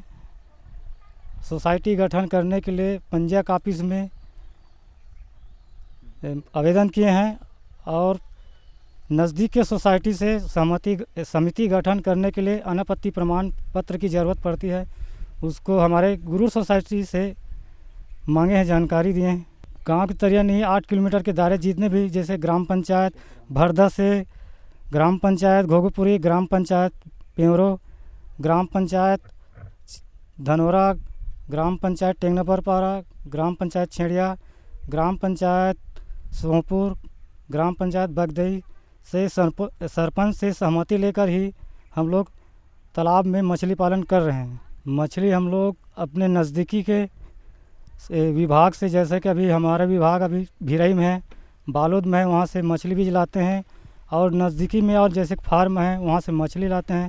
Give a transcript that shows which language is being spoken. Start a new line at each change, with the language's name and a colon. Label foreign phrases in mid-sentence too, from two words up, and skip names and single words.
Hindi: सोसाइटी गठन करने के लिए पंचायत ऑफिस में आवेदन किए हैं और नज़दीक के सोसाइटी से समिति गठन करने के लिए अनापत्ति प्रमाण पत्र की ज़रूरत पड़ती है। उसको हमारे गुरु सोसाइटी से मांगे हैं, जानकारी दिए हैं। गांव के तरिया नहीं 8 किलोमीटर के दायरे जितने भी, जैसे ग्राम पंचायत भरदा से, ग्राम पंचायत घोगुपुरी, ग्राम पंचायत पेवरो, ग्राम पंचायत धनोरा, ग्राम पंचायत टेंगनापरपारा, ग्राम पंचायत छेड़िया, ग्राम पंचायत सोहपुर, ग्राम पंचायत बगदई से सरपंच से सहमति लेकर ही हम लोग तालाब में मछली पालन कर रहे हैं। मछली हम लोग अपने नज़दीकी के विभाग से, जैसे कि अभी हमारा विभाग अभी भिरई में है, बालोद में है, वहाँ से मछली भी लाते हैं और नज़दीकी में और जैसे फार्म है वहाँ से मछली लाते हैं।